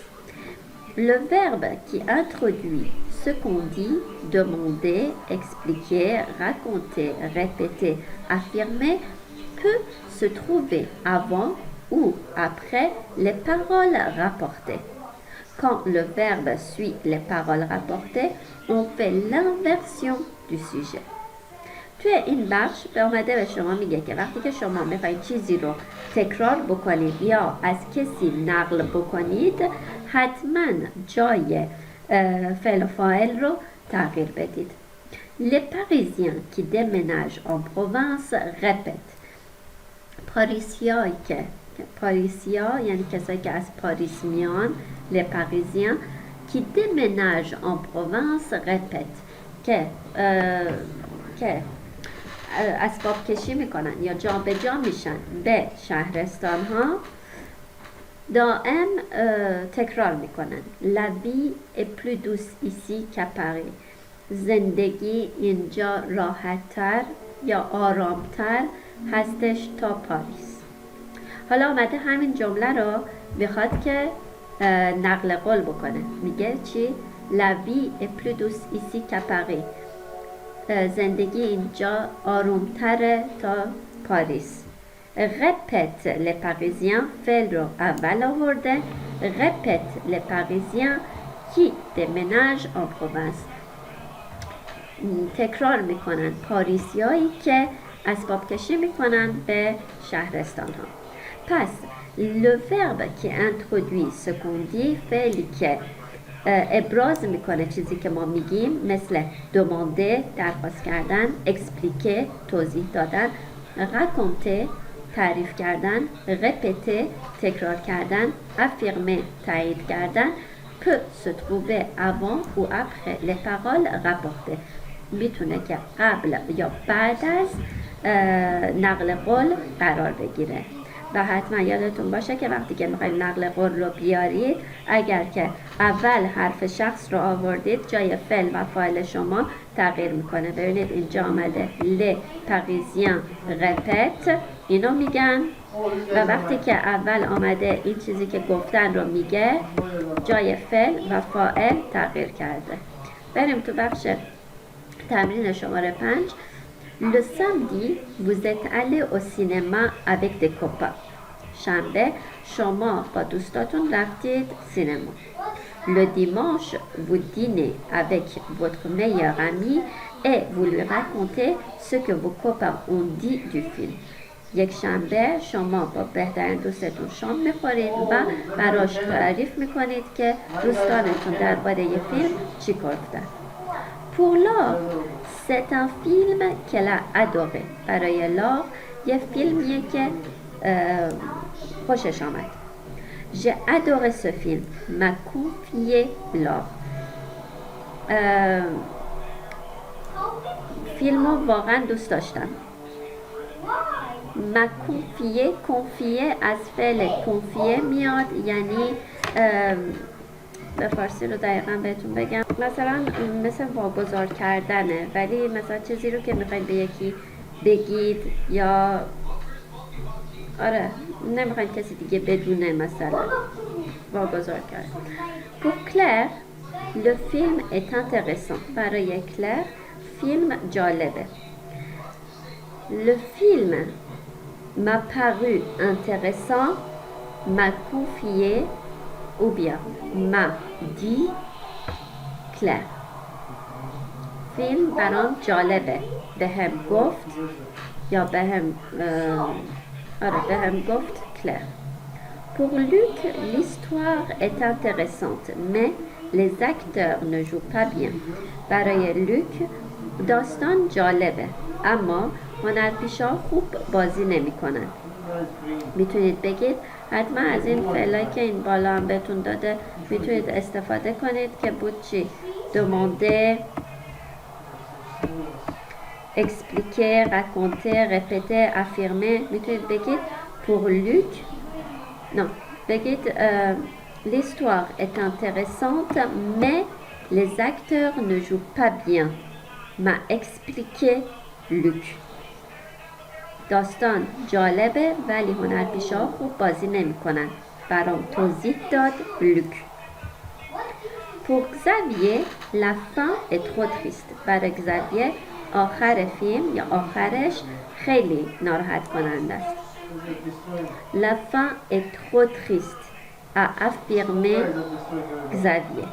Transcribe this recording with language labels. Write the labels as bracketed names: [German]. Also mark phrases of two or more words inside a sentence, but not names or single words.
[French] Le verbe qui introduit ce qu'on dit, demander, expliquer, raconter, répéter, affirmer, peut se trouver avant ou après les paroles rapportées. Quand le verbe suit les paroles rapportées, on fait l'inversion du sujet. [Persian] توی این بخش به اومده به شما میگه که وقتی که شما میخواید چیزی رو تکرار بکنید یا از کسی نقل بکنید، حتما جای فعل و فاعل رو تغییر بدید. [French] Les Parisiens qui déménagent en province répètent. [Persian] پاریسیا یعنی کسایی که از پاریس میان، [French] les Parisiens qui déménagent en province répètent [Persian] که اسباب کشی میکنن یا جا به جا میشن به شهرستان ها، دائم تکرار میکنن. [French] La vie est plus douce ici qu'à Paris. [Persian] زندگی اینجا راحت‌تر یا آرامتر هستش تا پاریس. حالا آمده همین جمله رو میخواد که نقل قول بکنه. میگه چی؟ [French] La vie est plus douce ici qu'à Paris. [Persian] زندگی اینجا آرومتره تا پاریس. [French] Répète les Parisiens [Persian] فعل رو اول آورده. [French] Répète les Parisiens qui déménagent en province. [Persian] تکرار میکنن پاریسیایی که اسباب کشی میکنن به شهرستان ها. [French] پس le verbe qui introduit ce qu'on dit [Persian] فعلی که ابراز میکنه چیزی که ما میگیم، مثل demander درخواست کردن، expliquer توضیح دادن، raconter تعریف کردن، répéter تکرار کردن، affirmer تایید کردن، [French] peut se trouver avant ou après les paroles rapportées [Persian] میتونه که قبل یا بعد از نقل قول قرار بگیره. و حتما یادتون باشه که وقتی که میخواید نقل قول رو بیارید، اگر که اول حرف شخص رو آوردید، جای فعل و فاعل شما تغییر میکنه. ببینید اینجا آمده [French] les Parisiens répètent، [Persian] اینو میگن، و وقتی که اول آمده این چیزی که گفتن رو میگه، جای فعل و فاعل تغییر کرده. بریم تو بخش تمرین شماره 5. [French] Le samedi, vous êtes allé au cinéma avec des copains. [Persian] شنبه شما با دوستاتون رفتید سینما. [French] Le dimanche, vous dînez avec votre meilleur ami et vous lui racontez ce que vos copains ont dit du film. [Persian] یک شنبه شما با بهترین دوستتون شام میخورید و براش تعریف میکنید که دوستانتون درباره یه فیلم چی گفتن. [French] Pour Laure, c'est un film qu'elle a adoré. [Persian] برای لار یه فیلمیه که خوشش آمد. [French] J'ai adoré ce film, m'a confié Laure. [Persian] فیلمو واقعا دوست داشتم. [French] m'a confié [Persian] از فعل confier میاد، یعنی به فارسی رو دقیقا بهتون بگم، مثلا مثل واگذار کردنه، ولی مثلا چیزی رو که میخواید به یکی بگید یا آره نمیخوایم کسی دیگه بدونه مثلا واگذار کرد. [French] Pour Claire le film est intéressant. [Persian] برای کلر فیلم جالبه. [French] Le film m'a paru intéressant, m'a confié ou bien m'a dit Claire. [Persian] فیلم برام جالبه. بهم گفت یا بهم گفت کلر. Pour Luc, l'histoire est intéressante, mais les acteurs ne jouent pas bien. برای لوک داستان جالبه اما هنرپیشا خوب بازی نمی کنن. میتونید بگید حتما از این فعلایی که این بالا هم بهتون داده میتونید استفاده کنید که بود چی؟ [French] demander, expliquer, raconter, répéter, affirmer. [Persian] میتونید بگید [French] pour Luc non, بگید l'histoire est intéressante mais les acteurs ne jouent pas bien. m'a expliqué Luc. [Persian] داستان جالبه ولی هنرپیشه‌ها خوب بازی نمی‌کنن. برام توضیح داد لوک. [French] Pour Xavier, la fin est trop triste. [Persian] برای Xavier آخر فیلم یا آخرش خیلی ناراحت کننده است. [French] La fin est trop triste a affirmé Xavier.